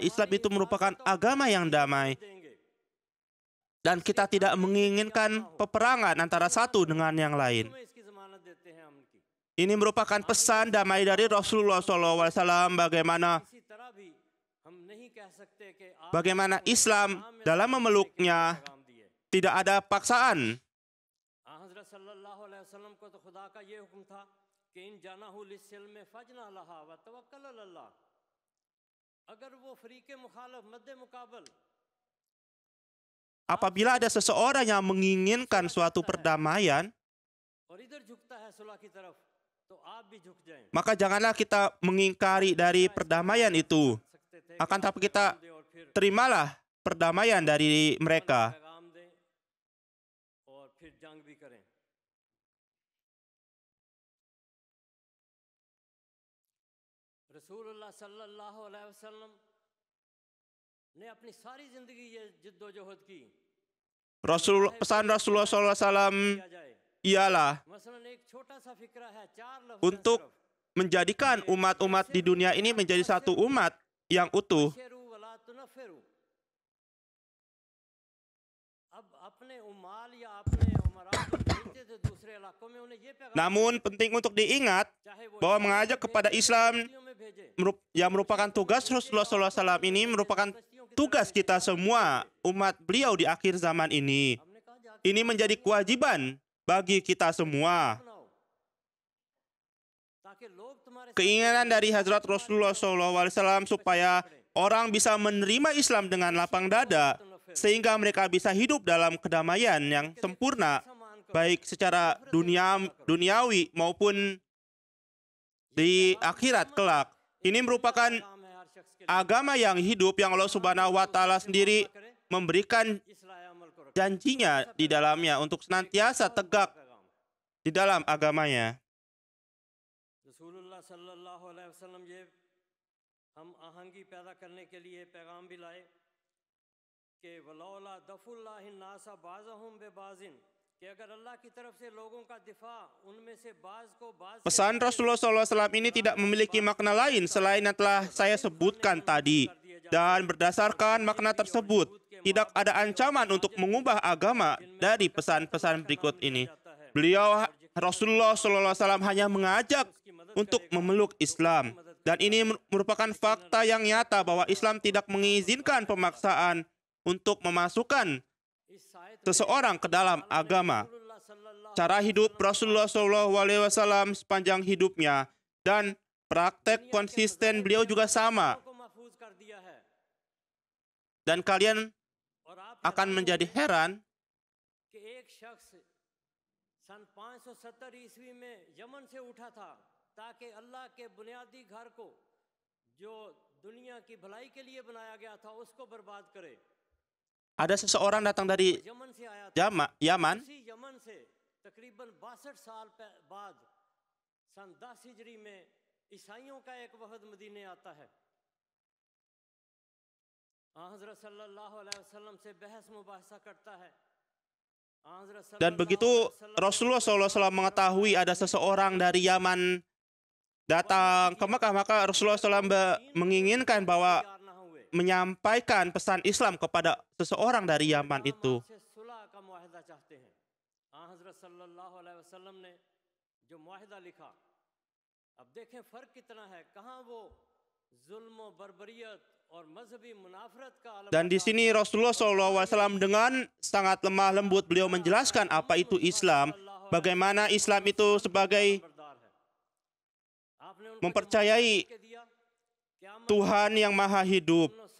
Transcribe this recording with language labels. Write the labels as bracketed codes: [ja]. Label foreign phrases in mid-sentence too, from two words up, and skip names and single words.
[id] Islam itu merupakan agama yang damai. [ur] دیں گے. [id] Dan kita tidak menginginkan peperangan antara satu dengan yang lain. [ur] تمہیں اس کی ضمانت دیتے ہیں امن کی. [id] Ini merupakan pesan damai dari Rasulullah SAW, bagaimana [ur] اسی طرح بھی ہم نہیں کہہ سکتے کہ آپ [id] bagaimana Islam dalam memeluknya [ur] پیغام دیے. [id] tidak ada paksaan. [ur] हज़रत [ar] صلی اللہ علیہ وسلم [ur] کو تو خدا کا یہ حکم تھا کہ [ar] إن جنحوا للسلم فاجنح لها وتوكل الله. [ur] اگر وہ فریقِ مخالف مدِ مقابل [id] Apabila ada seseorang yang menginginkan suatu perdamaian, [ur] اور ادھر جھکتا ہے صلح کی طرف، تو آپ بھی جھک جائیں. [id] maka janganlah kita mengingkari dari perdamaian itu. [ur] سکتے تھے [id] Akan tapi kita [ur] دے اور پھر [id] terimalah perdamaian dari mereka. [ur] پیغام دیں اور پھر جنگ بھی کریں. रसूलुल्लाह [ar] صلی اللہ علیہ وسلم [ur] نے اپنی ساری زندگی یہ جدوجہد کی [id] Pesan Rasulullah SAW [ur] کیا جائے. [id] ialah [ur] مثلاً ایک چھوٹا سا فقرہ ہے، 4 لفظ [id] untuk menjadikan umat-umat di dunia ini menjadi satu umat yang utuh. [ar] بشروا ولا تنفروا. [ur] اب اپنے عمال یا اپنے امرا کو بھیجتے تھے دوسرے علاقوں میں، انہیں یہ پیغام [id] Namun penting untuk diingat [ur] چاہے وہ [id] bahwa mengajak kepada Islam [ur] کشتیوں میں بھیجے, [id] yang merupakan tugas Rasulullah SAW ini merupakan tugas kita semua umat beliau di akhir zaman ini. [ur] ہم نے کہا جا کے [id] Ini menjadi kewajiban bagi kita semua. [ur] بناؤ تاکہ لوگ تمہارے [id] Keinginan dari Hazrat Rasulullah SAW supaya orang bisa menerima Islam dengan lapang dada, sehingga mereka bisa hidup dalam kedamaian yang sempurna, baik secara duniawi maupun di akhirat kelak. Ini merupakan [ur] کام ہے ہر شخص کے لیے. [id] agama yang hidup yang Allah [ar] سبحانه وتعالى [id] sendiri memberikan [ur] اصلاح عمل کو رکھیں. [id] janjinya di dalamnya untuk senantiasa tegak [ur] پیغام [id] di dalam agamanya. [ur] रसूलुल्लाह [ar] صلی اللہ علیہ وسلم [ur] یہ ہم آہنگی پیدا کرنے کے لیے پیغام بھی لائے کہ [ar] ولولا دفع الله الناس بعضهم ببعض, [ur] کہ اگر اللہ کی طرف سے لوگوں کا دفاع ان میں سے بعض کو بعض سے [id] Pesan Rasulullah SAW ini tidak memiliki makna lain selain yang telah saya sebutkan tadi. Dan berdasarkan makna tersebut, tidak ada ancaman untuk mengubah agama dari pesan-pesan berikut ini. Beliau Rasulullah SAW hanya mengajak untuk memeluk Islam. Dan ini merupakan fakta yang nyata bahwa Islam tidak mengizinkan pemaksaan untuk memasukkan seseorang ke dalam agama. Cara hidup Rasulullah SAW sepanjang hidupnya dan praktek konsisten beliau juga sama. Dan kalian akan menjadi heran [ur] کہ ایک شخص سن 570 عیسوی میں یمن سے اٹھا تھا تاکہ اللہ کے بنیادی گھر کو جو دنیا کی بھلائی کے لیے بنایا گیا تھا اس کو برباد کرے. [id] ada seseorang datang dari [ur] یمن سے آیا تھا. [id] Yaman. [ur] اسی یمن سے تقریباً 62 سال بعد سن 10 ہجری میں عیسائیوں کا ایک وفد مدینے آتا ہے. हज़रत [ar] صلی اللہ علیہ وسلم [ur] سے بحث مباحثہ کرتا ہے. [id] Dan begitu Rasulullah SAW mengetahui ada seseorang dari Yaman datang ke Mekah, maka Rasulullah SAW menginginkan bahwa menyampaikan pesan Islam kepada seseorang dari Yaman itu. Dan di sini Rasulullah SAW dengan sangat lemah lembut beliau menjelaskan apa itu Islam, bagaimana Islam itu sebagai mempercayai Tuhan yang maha hidup.